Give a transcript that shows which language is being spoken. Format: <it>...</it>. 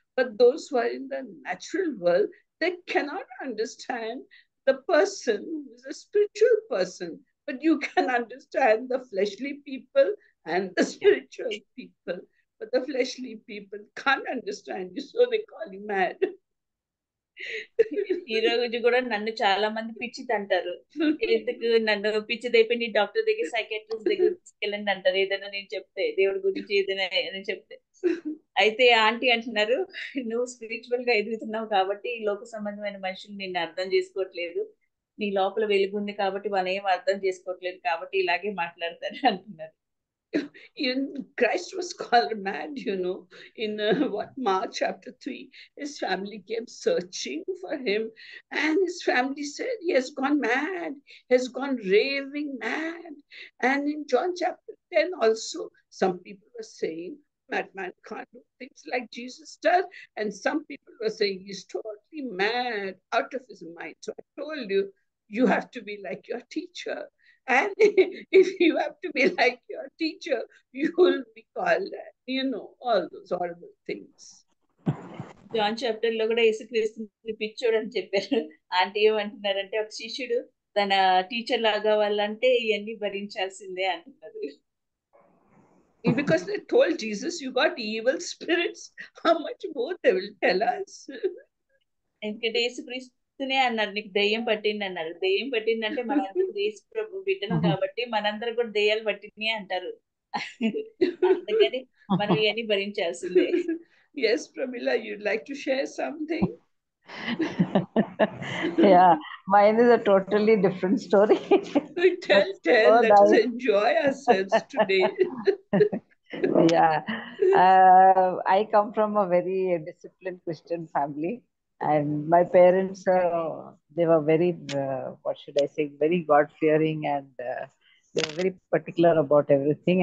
<en>But those who are in the natural world, they cannot understand the person who is a spiritual person. But you can understand the fleshly people and the spiritual people. But the fleshly people can't understand you, so they call you mad.</en> <te>ఈ రోజు కూడా నన్ను చాలా మంది పిచ్చిది అంటారు. ఎందుకు నన్ను పిచ్చిదైపోయి డాక్టర్ దగ్గర, సైకాట్రిస్ట్ దగ్గర తీసుకెళ్ళండి అంటారు ఏదైనా నేను చెప్తే, దేవుడి గురించి ఏదైనా అని చెప్తే. అయితే ఆంటీ అంటున్నారు, నువ్వు స్పిరిచువల్ గా ఎదుగుతున్నావు కాబట్టి ఈ లోక సంబంధమైన మనుషులు నిన్ను అర్థం చేసుకోవట్లేదు, నీ లోపల వెలుగుంది కాబట్టి వాళ్ళు ఏం అర్థం చేసుకోవట్లేదు కాబట్టి ఇలాగే మాట్లాడతారు అంటున్నారు.</te> <en>Even Christ was called mad, you know, in Mark chapter 3. His family came searching for him, and his family said he has gone mad, has gone raving mad. And in John chapter 10 also, some people were saying madman can't do things like Jesus does, and some people were saying he's totally completely mad, out of his mind. So I told you, you have to be like your teacher. And if you have to be like your teacher, you will be called, all those horrible things.</en> <te>John chapter లో కూడా యేసుక్రీస్తుని పిచ్చోడు అని చెప్పారు. Aunty ఏమంటున్నారంటే ఒక శిష్యుడు తన టీచర్ లాగా వాళ్ళంటే ఇవన్నీ భరించాల్సిందే అంటున్నారు.</te> <en>Because they told Jesus, you got evil spirits. How much more they will tell us?</en> <te>ఎందుకంటే యేసుక్రీస్తునే అన్నారు, నీకు దెయ్యం పట్టింది అన్నారు. దెయ్యం పట్టిందంటే మనందరం యేసు ప్రభు బిడ్డలం కాబట్టి మనందరం కూడా దెయ్యాలు పట్టింది అంటారు. అందుకని మనం ఇవన్నీ భరించాల్సిందే.</te> <en>Yes, Pramila, you'd like to share something? Yeah, mine is a totally different story. Tell, So let us nice. enjoy ourselves today. Yeah, I come from a very disciplined Christian family, and my parents, they were very, what should I say, very God-fearing, and they were very particular about everything.</en>